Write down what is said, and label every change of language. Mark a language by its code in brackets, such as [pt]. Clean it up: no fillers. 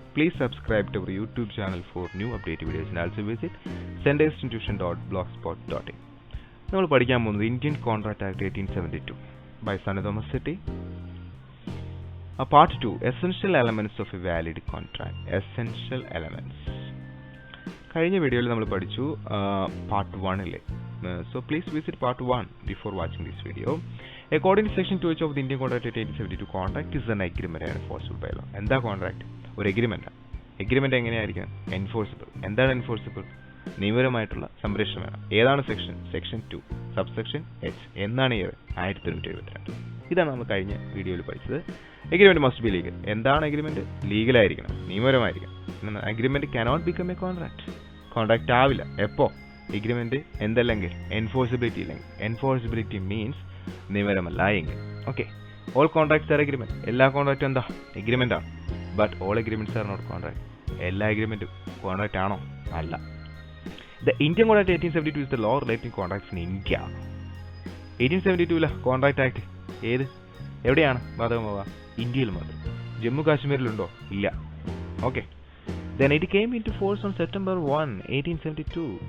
[en] Please subscribe to our YouTube channel for new updated videos and also visit sundaysinstitution.blogspot.in. [ml] നമ്മൾ പഠിക്കാൻ പോകുന്നത് Indian contract act 1872 by Sanu Thomas City. [en] Part 2, Essential Elements of a Valid Contract. Essential Elements. [ml] കഴിഞ്ഞ വീഡിയോയിൽ നമ്മൾ പഠിച്ചു part 1-ലെ. [en] So please visit part 1 before watching this video. According to section 2H of the Indian Contract Act 1872, contract is an agreement enforceable by law. [ml] എന്താ contract? ഒരു agreement. Agreement എങ്ങനെയായിരിക്കണം? Enforceable. എന്താണ് enforceable? നിയമപരമായിട്ടുള്ള സംരക്ഷണം വേണം. ഏതാണ് സെക്ഷൻ 2 സബ്സെക്ഷൻ എച്ച്. എന്നാണ് year? 1972. ഇതാണ് നമ്മൾ കഴിഞ്ഞ വീഡിയോയിൽ പഠിച്ചത്. [en] Agreement must be legal. [ml] എന്താണ് agreement? ലീഗലായിരിക്കണം, നിയമപരമായിരിക്കണം. [en] Agreement cannot become a contract. [ml] Contract ആവില്ല. എപ്പോ? എഗ്രിമെന്റ് എന്തല്ലെങ്കിൽ എൻഫോഴ്സിബിലിറ്റി ഇല്ലെങ്കിൽ. എൻഫോഴ്സിബിലിറ്റി മീൻസ് നിയമപരമല്ല എങ്കിൽ. [en] Okay, all contracts are agreement. [ml] എല്ലാ കോൺട്രാക്റ്റും എന്താ? എഗ്രിമെന്റ് ആണ്. [en] But all agreements are not contract. [ml] എല്ലാ എഗ്രിമെന്റും കോൺട്രാക്ട് ആണോ? അല്ല. [en] The Indian Contract 1872 is the law relating contracts in India. [ml] 1872 contract act ഏത് എവിടെയാണ് ബാധകമാവുക? ഇന്ത്യയിൽ മാത്രം. ജമ്മു കാശ്മീരിലുണ്ടോ? ഇല്ല. Okay. [en] Then it came into force on September 1, 1872.